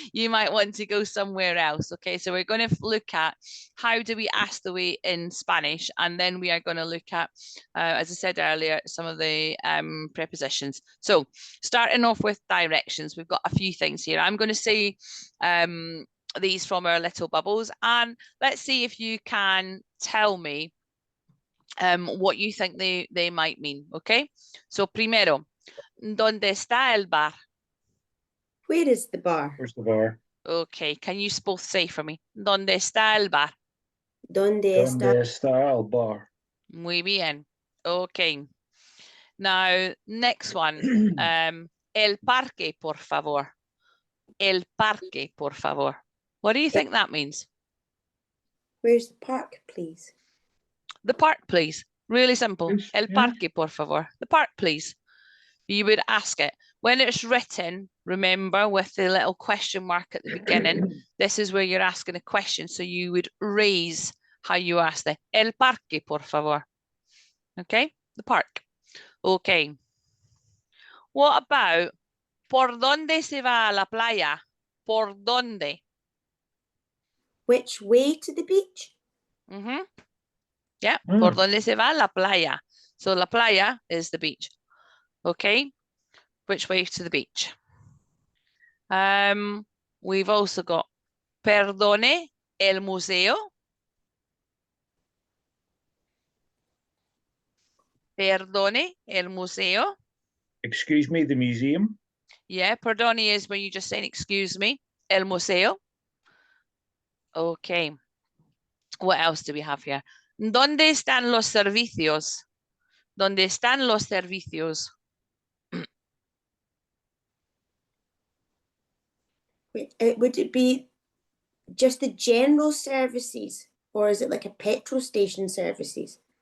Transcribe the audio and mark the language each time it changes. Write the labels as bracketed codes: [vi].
[en] you might want to go somewhere else. Okay, so we're going to look at how do we ask the way in Spanish, and then we are going to look at, as I said earlier, some of the prepositions. So starting off with directions, we've got a few things here. I'm going to say these from our little bubbles, and let's see if you can tell me what you think they might mean. Okay, so [es] primero, ¿dónde está el bar? [en] Where is the bar? Where's the bar? Okay, can you both say for me? [es] ¿Dónde está el bar? ¿Dónde está? ¿Dónde está el bar? Muy bien. [en] Okay. Now, next one. [es] El parque, por favor. El parque, por favor. [en] What do you think that means? Where's the park, please? The park, please. Really simple. Please, [es] El [en] yeah. [es] parque, por favor. [en] The park, please. You would ask it. When it's written, remember, with the little question mark at the beginning, this is where you're asking a question. So you would raise how you ask it. [es] El parque, por favor. [en] Okay, the park. Okay. What about [es] por dónde se va a la playa? Por dónde? [en] Which way to the beach? [es] Yeah, por dónde se va la playa. [en] So [es] la playa [en] is the beach. Okay, which way to the beach? We've also got [es] perdone el museo. Perdone el museo. [en] Excuse me, the museum. Yeah, perdone is when you just saying excuse me. [es] El museo. [en] Okay. What else do we have here? [es] ¿Dónde están los servicios? ¿Dónde están los servicios? [en] Would it be just the general services, or is it like a petrol station services?